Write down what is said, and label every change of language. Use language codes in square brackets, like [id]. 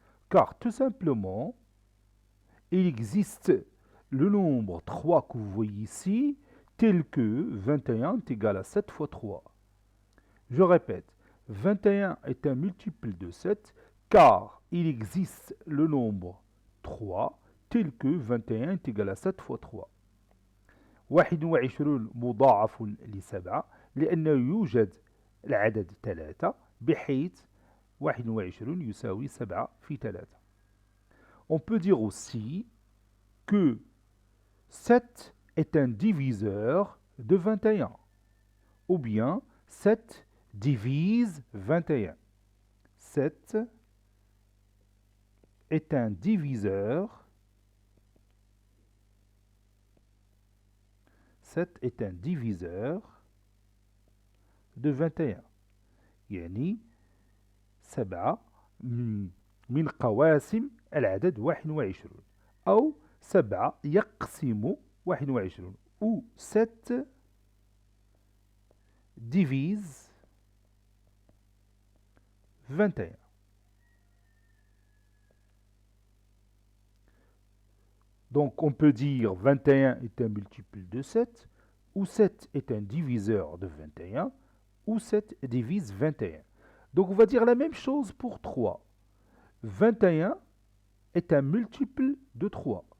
[fr] Car tout simplement, il existe le nombre 3 que vous voyez ici, tel que 21 est égal à 7 fois 3. Je répète, 21 est un multiple de 7, car il existe le nombre 3, tel que 21 est égal à 7 fois 3. [ar] 21 مضاعف ل7 لأنه يوجد العدد 3 بحيث 21 يساوي 7 في 3. [fr] On peut dire aussi que 7 est un diviseur de 21, ou bien 7 divise 21. 7 est un diviseur. 7 est un diviseur de 21. [ar] يعني 7 من قواسم العدد 21 أو 7 يقسم 21 [fr] ou 7 divise 21. Donc on peut dire 21 est un multiple de 7, ou 7 est un diviseur de 21, ou 7 divise 21. Donc on va dire la même chose pour 3. 21 est un multiple de 3.